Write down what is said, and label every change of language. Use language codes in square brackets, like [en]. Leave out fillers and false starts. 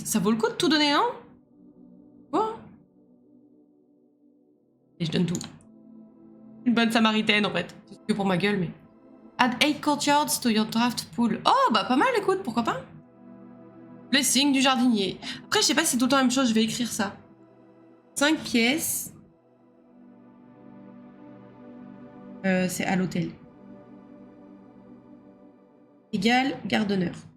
[fr] Ça vaut le coup de tout donner, hein? Quoi? Et je donne tout. Une bonne samaritaine, en fait. C'est que pour ma gueule, mais... [en] Add 8 courtyards to your draft pool. [fr] Oh, bah pas mal, écoute, pourquoi pas? Blessing du jardinier. Après, je sais pas si c'est tout le temps la même chose, je vais écrire ça. 5 pièces. C'est à l'hôtel. Égal gardeneur.